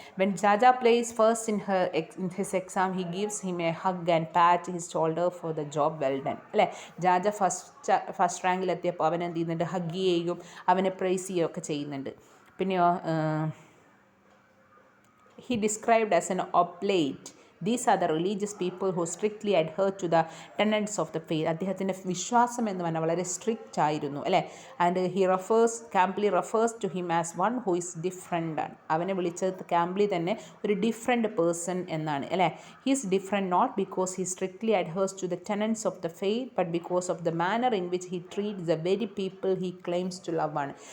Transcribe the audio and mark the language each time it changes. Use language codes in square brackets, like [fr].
[en] When Jaja place first in his exam he gives him a hug and pat his shoulder for the job well done അല്ലേ. [ml] ജാജ first റാങ്കിലെത്തിയപ്പോൾ അവൻ എന്ത് ചെയ്യുന്നുണ്ട്, hug ചെയ്യുകയും അവനെ price ചെയ്യുകയൊക്കെ ചെയ്യുന്നുണ്ട്. പിന്നെയോ [en] He described as an oblate. These are the religious people who strictly adhere to the tenets of the faith. [ml] അദ്ദേഹത്തിൻ്റെ വിശ്വാസം എന്ന് പറഞ്ഞാൽ വളരെ സ്ട്രിക്റ്റ് ആയിരുന്നു അല്ലേ. [en] and Kambili refers to him as one who is different [ml] ആണ്. അവനെ വിളിച്ചത് കാംബ്ലി തന്നെ ഒരു ഡിഫറെൻ്റ് പേഴ്സൺ എന്നാണ് അല്ലേ. [en] He is different not because he strictly adheres to the tenets of the faith but because of the manner in which he treats the very people he claims to love ആണ്.